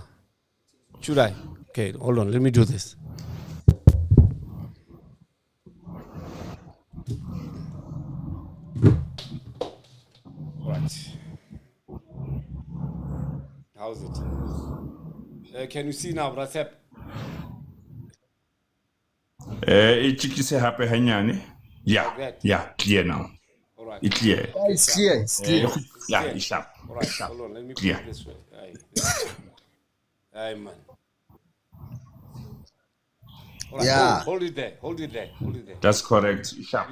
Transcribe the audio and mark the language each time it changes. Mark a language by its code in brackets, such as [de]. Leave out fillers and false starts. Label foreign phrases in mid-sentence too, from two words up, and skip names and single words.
[en] Should I? Okay, hold on. Let me do this. All right. How's it? Can you see now, Rasep? [st] Ichikise hape hanyane. [en] Yeah, clear now. All right. It's clear. It's clear. It's clear. Yeah, it's sharp. All right, hold on. Let me put Clear. it this way. Aye, man. All right, Yeah. hold it there. That's correct. It's sharp.